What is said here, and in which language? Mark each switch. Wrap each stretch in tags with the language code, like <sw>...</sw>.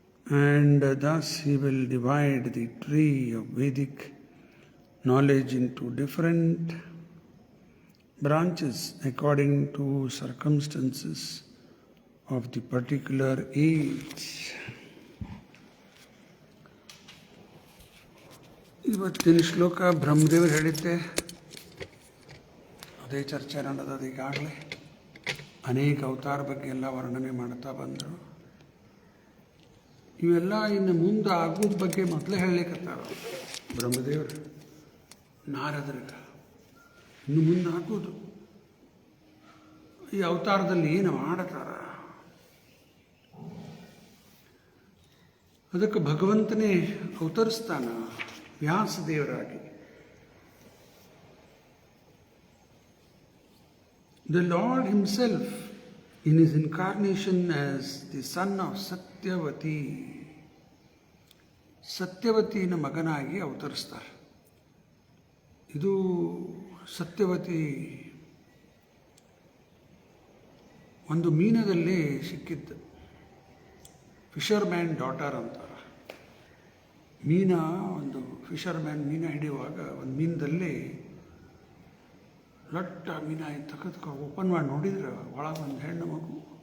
<en>and thus he will divide the tree of Vedic knowledge into different branches according to circumstances of the particular age.</en> <kn>ಇವತ್ತಿನ ಶ್ಲೋಕ ಬ್ರಹ್ಮದೇವರು ಹೇಳಿದ್ದೆ, ಅದೇ ಚರ್ಚೆ ನಡೆದದು. ಈಗಾಗಲೇ ಅನೇಕ ಅವತಾರ ಬಗ್ಗೆ ಎಲ್ಲ ವರ್ಣನೆ ಮಾಡ್ತಾ ಬಂದರು. ಇವೆಲ್ಲ ಇನ್ನು ಮುಂದೆ ಆಗೋದ ಬಗ್ಗೆ ಮೊದಲೇ ಹೇಳಲಿಕ್ಕತ್ತಾರ ಬ್ರಹ್ಮದೇವರು ನಾರದರಿಗೆ. ಇನ್ನು ಮುಂದೆ ಆಗೋದು ಈ ಅವತಾರದಲ್ಲಿ ಏನು ಮಾಡತಾರ, ಅದಕ್ಕೆ ಭಗವಂತನೇ ಅವತರಿಸ್ತಾನ ವ್ಯಾಸದೇವರಾಗಿ.</kn> <en>The Lord himself in his incarnation as the son of Satyavati,</en> <kn>ಸತ್ಯವತಿನ ಮಗನಾಗಿ ಅವತರಿಸ್ತಾರೆ. ಇದು ಸತ್ಯವತಿ ಒಂದು ಮೀನದಲ್ಲಿ ಸಿಕ್ಕಿದ್ದು, ಫಿಷರ್ಮ್ಯಾನ್ ಡಾಟರ್ ಅಂತಾರೆ. ಒಂದು ಫಿಷರ್ಮ್ಯಾನ್ ಮೀನ ಹಿಡಿಯುವಾಗ ಒಂದು ಮೀನದಲ್ಲಿ ಲಟ್ಟ ಮೀನ ತೆಗೆದು ಓಪನ್ ಮಾಡಿ ನೋಡಿದ್ರೆ ಒಳಗೆ ಒಂದು ಹೆಣ್ಣು ಮಗು.</kn>